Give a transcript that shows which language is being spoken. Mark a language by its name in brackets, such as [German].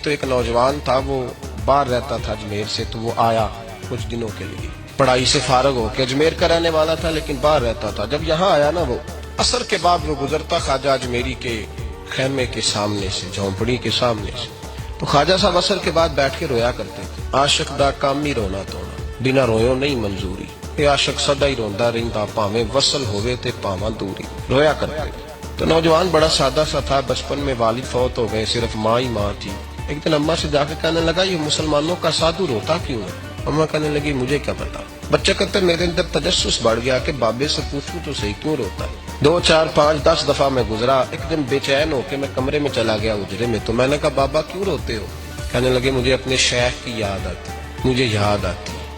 [Urdu] تو ایک نوجوان تھا، وہ باہر رہتا تھا اجمیر سے، تو وہ آیا کچھ دنوں کے لیے، پڑھائی سے فارغ ہو کے اجمیر کا رہنے والا تھا لیکن باہر رہتا تھا. جب یہاں آیا نا، وہ عصر کے بعد وہ گزرتا خواجہ اجمیری کے خیمے کے سامنے سے، جھونپڑی کے سامنے سے، تو خواجہ صاحب عصر کے بعد بیٹھ کے رویا کرتے تھے. [Punjabi] عاشق دا کام ہی رونا تونا، بنا رویوں نہیں منظوری. یہ عاشق سدا ہی روندا رہندا، پاویں وصل ہوئے تے پاواں دوری. [Urdu] رویا کرتے تھے. تو نوجوان بڑا سادہ سا تھا. بچپن میں والد فوت ہو گئے، صرف ماں ہی ماں تھی. ایک دن اماں سے جا کے کہنے لگا یہ مسلمانوں کا سادھو روتا کیوں ہے؟ اماں کہنے لگی مجھے کیا پتا. بچہ کہتے میرے اندر تجسس بڑھ گیا کہ بابے سے پوچھوں تو صحیح کیوں روتا ہے. 2 4 5 10 دفعہ میں گزرا. ایک دن بے چین ہو کے میں کمرے میں چلا گیا اجرے میں. تو میں نے کہا بابا کیوں روتے ہو؟ کہنے لگے مجھے اپنے شیخ کی یاد آتی، مجھے یاد آتی.